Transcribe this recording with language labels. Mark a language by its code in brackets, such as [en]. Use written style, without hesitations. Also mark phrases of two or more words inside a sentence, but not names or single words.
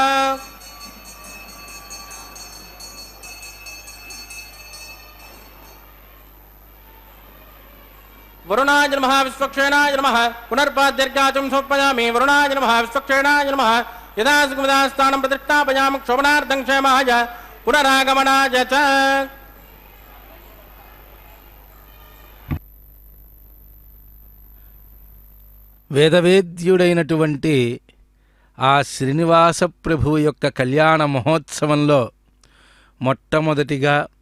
[sa] वरुणाय नमः विश्वक्षेणाय नमः पुनर्पाद्यर्गाचुं सोपयामि वरुणाय नमः विश्वक्षेणाय नमः यदा सुखदास्थानं प्रतिष्ठापयामि क्षोभनार्थं क्षेमाय पुनरागमनाय च [te] వేదవేద్యుడైనటువంటి ఆ శ్రీనివాస ప్రభువు యొక్క కళ్యాణ మహోత్సవంలో మొట్టమొదటిగా